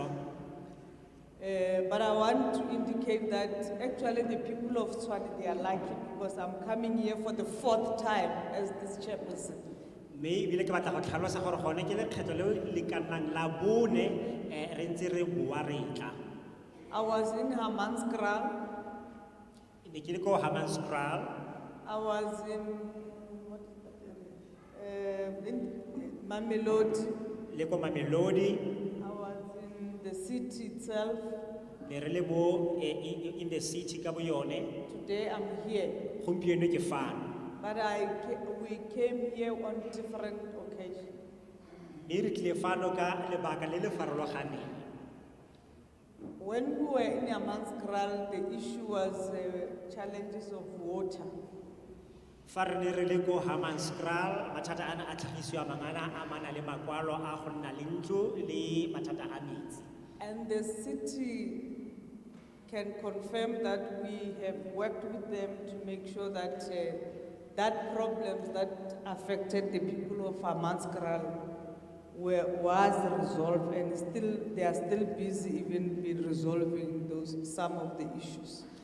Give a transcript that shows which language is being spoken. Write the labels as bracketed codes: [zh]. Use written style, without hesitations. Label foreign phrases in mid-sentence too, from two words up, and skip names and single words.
[en] But I want to indicate that actually the people of Tshwane, they are lucky because I'm coming here for the 4th time as this chairperson. [tn] Me bile ke batla go tlhalosa gore gone ke lekgetlo le le kanang la bone re ntse re bua re tla. [en] I was in Hammanskraal. [tn] Ne ke le ko Hammanskraal. [en] I was in what is that in Mamelodi. [tn] Le ko Mamelodi. [en] I was in the city itself. [tn] Ne re le mo [en] in the city [tn] ka bo yone. [en] Today I'm here. [tn] Gompieno ke fana. [en] But we came here on different occasions. When we were in Hammanskraal, the issue was challenges of water. And the city can confirm that we have worked with them to make sure that that problems that affected the people of Hammanskraal was resolved, and they are still busy even in resolving some of the issues.